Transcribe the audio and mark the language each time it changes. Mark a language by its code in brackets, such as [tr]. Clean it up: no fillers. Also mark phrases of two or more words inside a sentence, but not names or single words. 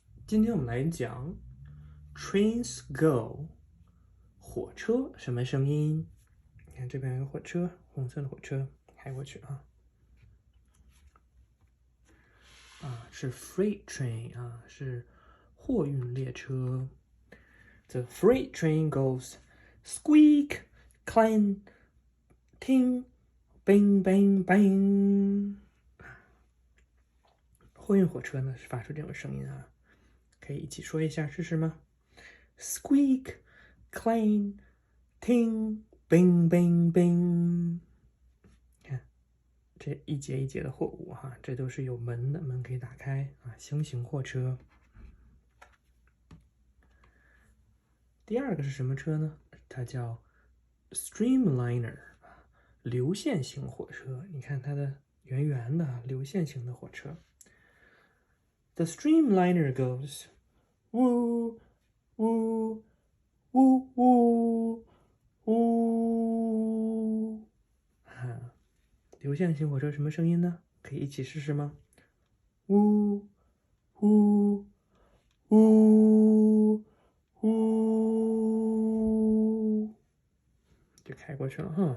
[zh] 今天我们来讲 [en] Trains go， [zh] 火车什么声音？你看这边有个火车，红色的火车开过去啊。是 [en] freight train [zh] 啊，是货运列车。 [en] The freight train goes squeak, clang, ting, bang, bang, bang。 [zh] 货运火车呢是发出这种声音啊，可以一起说一下试试吗 ？Squeak, [en] clang, ting, bang, bang, bang。 [zh] 看，这一节一节的货物哈，这都是有门的，门可以打开啊，轻型货车。第二个是什么车呢？它叫 streamliner 啊，流线型火车。你看它的圆圆的流线型的火车。 [en] The streamliner goes woo woo woo woo woo。 [zh] 流线型火车什么声音呢？可以一起试试吗？呜呜呜呜，就开过去了哈。